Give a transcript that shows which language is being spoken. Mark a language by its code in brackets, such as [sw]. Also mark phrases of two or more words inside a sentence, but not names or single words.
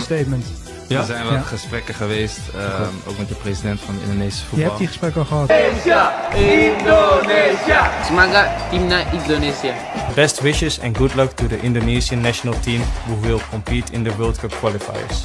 [nl] statement. Ja. Er zijn wel gesprekken geweest, ook met de president van de Indonesische Je voetbal. hebt die gesprekken al gehad. [id] Indonesia! Semangat timnas Indonesia. [en] Best wishes and good luck to the Indonesian national team who will compete in the World Cup qualifiers.